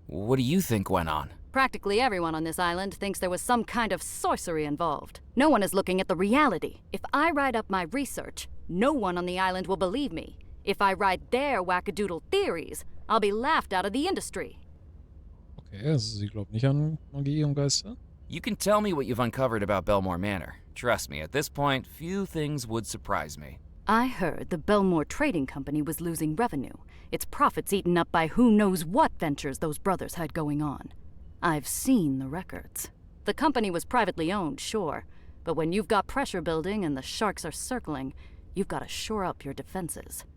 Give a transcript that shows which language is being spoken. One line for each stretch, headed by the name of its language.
English: What do you think went on? Practically everyone on this island thinks there was some kind of sorcery involved. No one is looking at the reality. If I write up my research, no one on the island will believe me. If I write their wackadoodle theories, I'll be laughed out of the industry.
German: Okay, also sie glaubt nicht an Magie und Geister.
English: You can tell me what you've uncovered about Belmore Manor. Trust me, at this point, few things would surprise me. I heard the Belmore Trading Company was losing revenue. Its profits eaten up by who knows what ventures those brothers had going on. I've seen the records. The company was privately owned, sure, but when you've got pressure building and the sharks are circling, you've got to shore up your defenses.